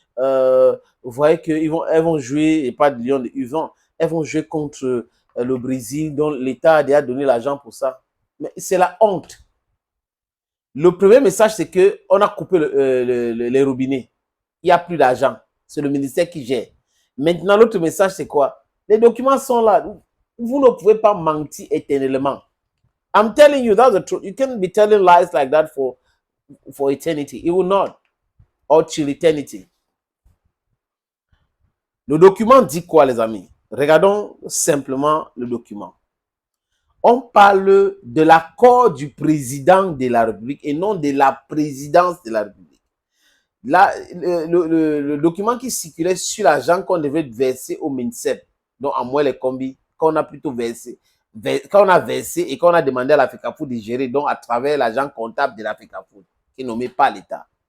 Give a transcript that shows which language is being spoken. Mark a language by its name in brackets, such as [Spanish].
[French] Vous voyez qu'elles vont jouer, et pas de Lyon, de U20, elles vont jouer contre le Brésil, dont l'État a déjà donné l'argent pour ça. Mais c'est la honte. Le premier message, c'est qu'on a coupé les robinets. Il n'y a plus d'argent. C'est le ministère qui gère. Maintenant, l'autre message, c'est quoi? Les documents sont là. Vous ne pouvez pas mentir éternellement. [English] I'm telling you, that's the truth. You can't be telling lies like that for eternity. It will not. Or till eternity. [French] Le document dit quoi, les amis? Regardons simplement le document. On parle de l'accord du président de la République et non de la présidence de la République. Là, le document qui circulait sur l'argent qu'on devait verser au MINSEP, donc à moi les combis, qu'on a plutôt versé, quand on a versé et qu'on a demandé à la FECAFOOT de gérer, donc à travers l'agent comptable de la FECAFOOT, qui est nommé par l'État.